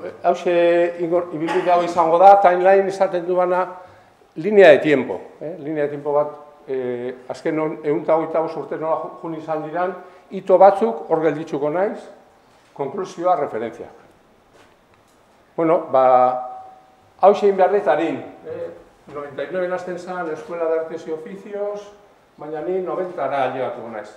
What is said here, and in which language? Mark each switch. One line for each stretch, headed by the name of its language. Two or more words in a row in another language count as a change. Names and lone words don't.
Basque: hause ibilbide hau izango da, timeline izaten duana,
Spanish: linea de tiempo. Linea de tiempo
Basque: bat, azken 125 urte nola jun izan diran, hito batzuk hor gelditzuko naiz, konklusioa, referentziak. Bueno, hause egin behar detarin. 99 hasten zen, Escuela de Artes y Oficios, baina ni 90-ara llegatuko naiz.